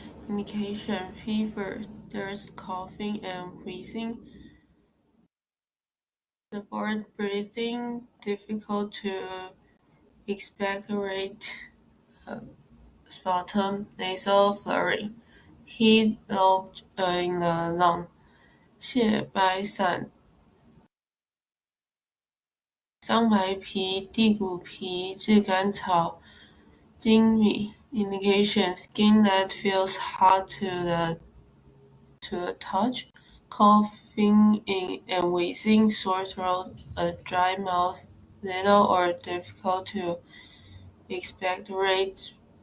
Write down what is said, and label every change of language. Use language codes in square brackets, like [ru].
[en] Indication: fever, thirst, coughing, and wheezing. Difficult breathing, difficult to expectorate, sputum, nasal flurry, heat low in the lung. [zh] 泻白散、桑白皮、地骨皮、炙甘草、粳米。 [en] Indication: skin that feels hot to the touch, coughing and wheezing, sore throat, a dry mouth, little or difficult to expectorate.